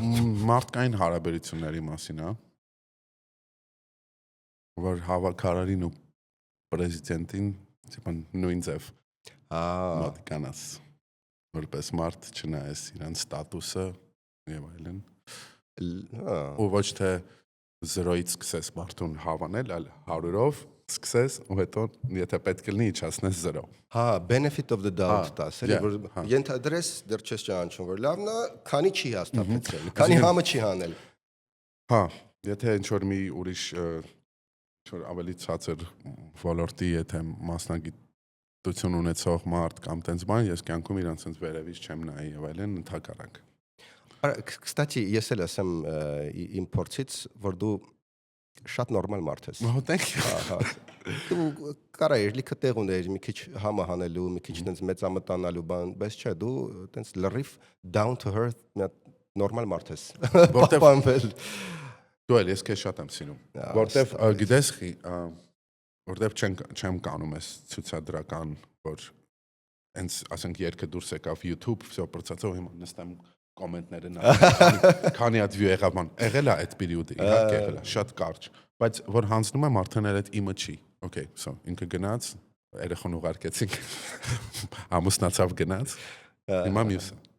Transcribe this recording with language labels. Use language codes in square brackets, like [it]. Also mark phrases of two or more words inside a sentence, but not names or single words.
[hy] Մարդկային հարաբերությունների մասին, հա։ Որ հավաքարարին ու պրեզիդենտին Տիպան նույն ձև մոտիկանաս որպես մարդ չնայես իրան ստատուսը եւ այլն ու ոչ թե 0-ից սկսես մարդուն հավանել, այլ 100-ով սկսես ու հետո եթե պետք լինի իջացնես 0։ Հա, [en] benefit of the doubt [hy] տաս, էլի որ ենթադրես դեռ չես ճանաչում, որ լավն է, քանի չի հաստատեցել, քանի համը չի հանել։ Հա, եթե ինչ որ մի ուրիշ որ ավելի ցածր ոլորտի եթե մասնագիտություն ունեցող մարդ կամ տենց բան, ես կյանքում իրանց ցենց վերևից չեմ նայի եւ այլն ընդհակառակ։ Կստати, ես էլ ասեմ իմ փորձից, որ դու շատ նորմալ մարդ ես։ [en] Thank you։ [hy] Հա։ Դու կարայր լիքը տեղ ուներ մի քիչ համը հանելու, մի քիչ տենց մեծամտանալու բան, բայց չէ, դու տենց լրիվ [en] down to earth [hy] նորմալ մարդ ես։ Որտեղ Դու էլ ես քեզ շատ եմ սիրում, որտեվ գիտես, որտեվ չեմ կանում ես ցուցադրական, որ հենց ասենք երգը դուրս եկավ YouTube, всё process-ով հիմա նստեմ կոմենտները նայեմ, քանի հատ view եղավ ման, եղել է այդ պերիոդը, իհարկե եղել է, շատ կարճ, բայց որ հանձնում եմ արդեն այդ իմը չի, [en] okay, so [hy] ինքը գնաց, երեխան ուղարկեցինք, ամուսնացավ գնաց, հիմա մյուսը։